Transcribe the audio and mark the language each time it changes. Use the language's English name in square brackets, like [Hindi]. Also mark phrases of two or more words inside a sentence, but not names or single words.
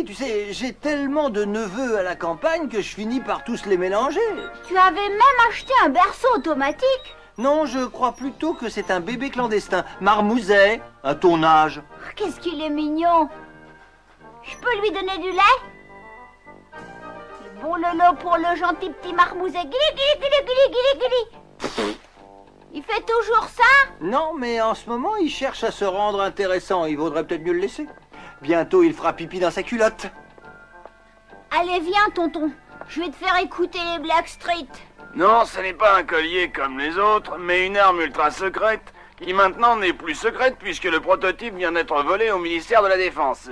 [French] Tu sais, j'ai tellement de neveux à la campagne que je finis par tous les mélanger. Tu avais même acheté un berceau automatique? Non, je crois plutôt que c'est un bébé clandestin. Marmouset, à ton âge. Oh, qu'est-ce qu'il est mignon. Je peux lui donner du lait? Bon lolo pour le gentil petit marmouset. Gili, gili, gili, gili, gili, gili. Il fait toujours ça? Non, mais en ce moment, il cherche à se rendre intéressant. Il vaudrait peut-être mieux le laisser. Bientôt, il fera pipi dans sa culotte. Allez, viens, tonton. Je vais te faire écouter les Blackstreet. Non, ce n'est pas un collier comme les autres, mais une arme ultra secrète, qui maintenant n'est plus secrète puisque le prototype vient d'être volé au ministère de la Défense.